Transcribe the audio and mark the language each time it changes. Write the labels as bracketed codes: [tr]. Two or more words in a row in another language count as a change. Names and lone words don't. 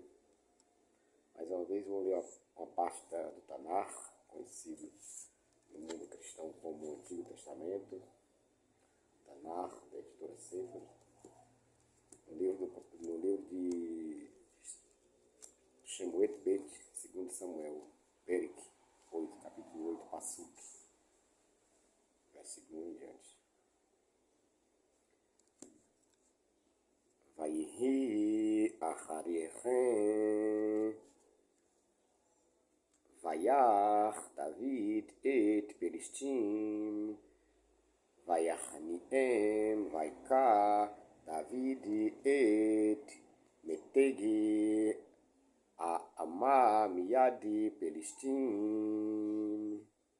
[pt] Mais uma vez vou ler uma parte do Tanar, conhecido no mundo cristão como o Antigo Testamento, Tanar, da editora Sefer, no livro de Shemuet Bet, 2 Samuel, Perik 8, capítulo 8, Passuk, versículo 1 em diante. [he] ויהי אחרי כן ויך דוד את פלשתים ויכניעם ויקח דוד את מתג האמה מיד פלשתים,